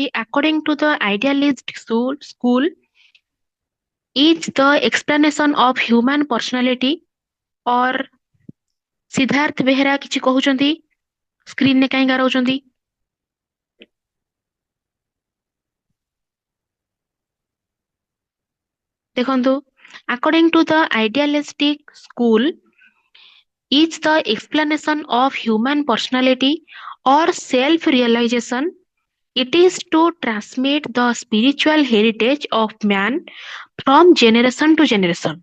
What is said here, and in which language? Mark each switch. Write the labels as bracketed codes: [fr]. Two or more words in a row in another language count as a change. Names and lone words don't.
[en] According to the idealist school is the explanation of human personality or ସିଦ୍ଧାର୍ଥ ବେହେରା [or] କିଛି କହୁଛନ୍ତି? ସ୍କ୍ରିନରେ କାହିଁ ଗାରଉଛନ୍ତି? ଦେଖନ୍ତୁ, [en] According to the idealistic school is the explanation of human personality or self realization. It is to transmit the spiritual heritage of man from generation to generation.